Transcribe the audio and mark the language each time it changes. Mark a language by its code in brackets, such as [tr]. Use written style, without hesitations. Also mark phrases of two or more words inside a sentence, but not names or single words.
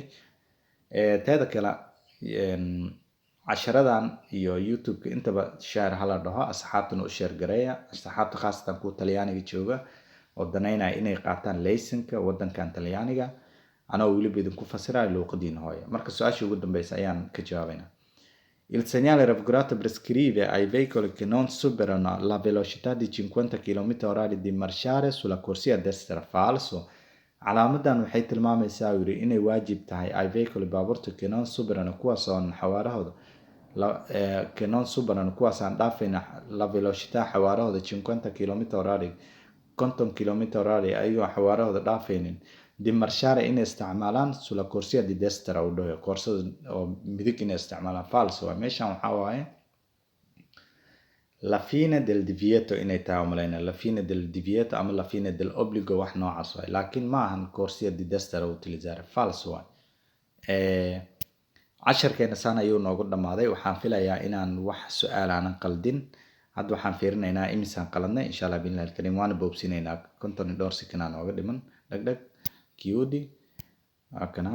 [so] teeda kale casharadan iyo youtube-ka intaba share hala dhaho, asxaabtana u share gareeya. asxaabta khaasatan kuwa talyaaniga jooga oo danaynaya inay qaataan laysanka wadankan talyaaniga, anoo weliba idinku fasirayo luuqadiina hooya. marka su-aashii ugu dambeysa ayaan ka jawaabayna. [it] il segnale raffigurato prescrive ai veicoli che non superano la velocità di 50 km/h di marciare sulla corsia destra. falso. [so] calaamadan waxay tilmaamaysaa yiri inay waajib tahay [it] ai veicoli [so] baabuurta [it] che non superano [so] kuwaasoo xawaarahooda [it] che non superano [so] kuwaasaan dhaafayna [it] la velocità [so] xawaarahooda 50 km/h 50 km/h ayagoo xawaarahooda dhaafaynin [it] di marciare [so] inay isticmaalaan [it] sulla corsia di destra [so] u dhaho, koorsada oo midig inay isticmaalaan. falso waay. meeshan waxaa waaye [it] la fine del divieto [so] inay tahay umalayna, [it] la fine del divieto [so] ama [it] la fine del obbligo, [so] wax noocaas waay, laakiin ma ahan [it] corsia di destra utilizzare. [so] falso waay. casharkeena saan ayuu noogu dhammaaday. waxaan filayaa inaan wax su-aal aanan qaldin. hadda waxaan fiirinaynaa imisaan qaladnay. [ar] إن شاء الله بالله الكريم [so] waana boobsinaynaa 52 sekanaa nooga dhiman. dhagdhag kiudi akana.